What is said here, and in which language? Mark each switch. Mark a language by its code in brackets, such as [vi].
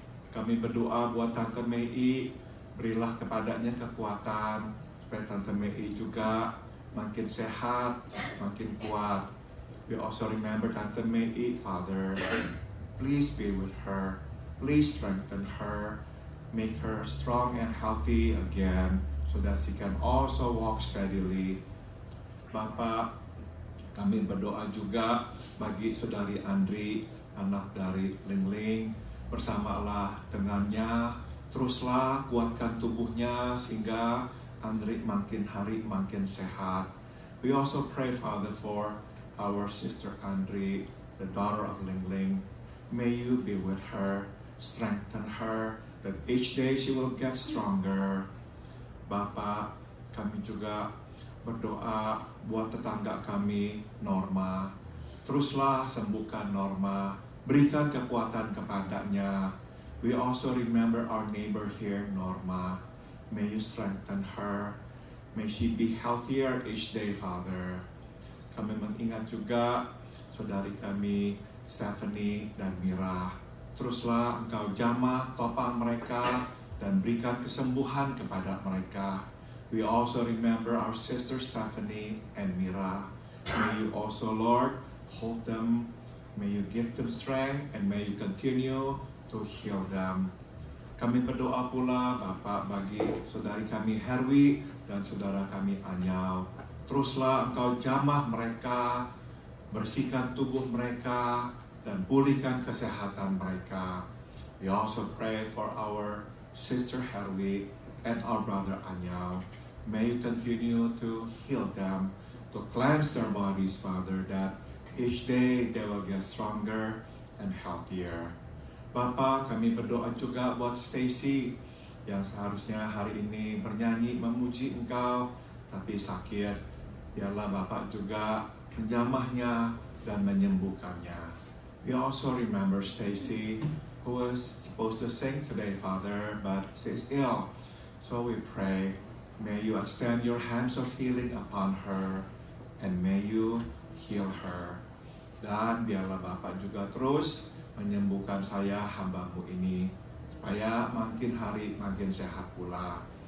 [id] Kami berdoa buat Tante Mei, berilah kepadanya kekuatan, supaya Tante Mei juga makin sehat, makin kuat. [en] We also remember Tante Mei, Father, please be with her. Please strengthen her, make her strong and healthy again, so that she can also walk steadily. [id] Bapak, kami berdoa juga bagi saudari Andri, anak dari Lingling. Bersamalah dengannya, teruslah kuatkan tubuhnya sehingga Andri makin hari makin sehat. [en] We also pray, Father, for our sister Andri, the daughter of Lingling. May you be with her, strengthen her, that each day she will get stronger. [id] Bapak, kami juga berdoa buat tetangga kami, Norma. Teruslah sembuhkan Norma, berikan kekuatan kepadanya. [en] We also remember our neighbor here, Norma. May you strengthen her. May she be healthier each day, Father. [id] Kami mengingat juga saudari kami, Stephanie dan Mira. Teruslah Engkau jamah topang mereka dan berikan kesembuhan kepada mereka. [en] We also remember our sister Stephanie and Mira. May you also, Lord, hold them. May you give them strength and may you continue to heal them. [id] Kami berdoa pula Bapak bagi saudari kami Herwi dan saudara kami Anyau. Teruslah Engkau jamah mereka, bersihkan tubuh mereka, dan pulihkan kesehatan mereka. [en] We also pray for our sister Herwi and our brother Anyau. May you continue to heal them, to cleanse their bodies, Father, that Each day they will get stronger and healthier. [id] Bapa, kami berdoa juga buat Stacy yang seharusnya hari ini bernyanyi memuji Engkau, tapi sakit. Biarlah Bapak juga menjamahnya dan menyembuhkannya. [en] We also remember Stacy, who was supposed to sing today, Father, but she's ill. So we pray, may you extend your hands of healing upon her, and may you heal her. [id] Dan biarlah Bapak juga terus menyembuhkan saya, hamba-Mu ini, supaya makin hari makin sehat pula.